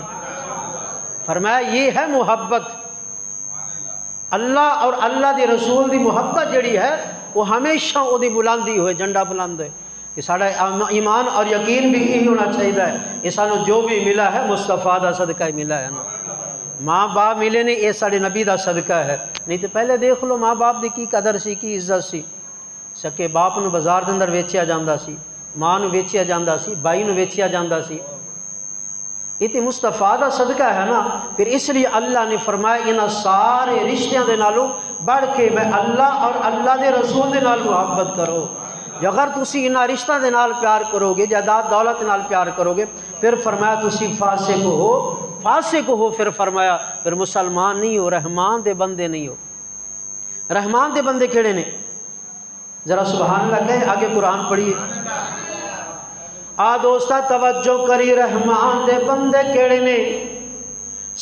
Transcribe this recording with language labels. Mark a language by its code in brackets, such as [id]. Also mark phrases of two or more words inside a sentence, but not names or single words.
[pa] فرمایا یہ ہے محبت، اللہ اور اللہ دے رسول دی محبت جڑی ہے وہ ہمیشہ وہ دی بلندی ہوئے، جھنڈا بلند ہے کہ ساڑھا ایمان اور یقین بھی یہی ہونا چاہیے ہے یہ سانو جو بھی ملا ہے مصطفیٰ دا صدقہ ہی ملا ہے نا، ماں باپ ملے نے یہ ساڑھے نبی دا صدقہ ہے، نہیں تو پہلے دیکھ لو ماں باپ دی کی قدر سی، کی عزت سی، سکے باپ نو بازار دے اندر ویچیا جاندا سی، ماں نو ویچیا جاندا سی، بھائی نو ویچیا جاندا سی، یہ تو مصطفیٰ دا صدقہ ہے نا۔ پھر اس لیے اللہ نے فرمایا انہاں سارے رشتیاں دے نالوں بڑھ کے میں اللہ اور اللہ دے رسول دے نال محبت کرو۔ جو اگر تسی انہاں رشتہ دے نال پیار کرو گے، جائیداد دولت نال پیار کرو گے، پھر فرمایا تسی فاسق ہو، فاسق ہو، پھر فرمایا پھر مسلمان نہیں ہو، رحمان دے بندے نہیں ہو۔ رحمان دے بندے کیڑے نے؟ ذرا [ar] سبحان اللہ [pa] کہے، آگے قرآن پڑھیے۔ آ دوستا توجہ کری، رحمان دے بندے کیڑے نے؟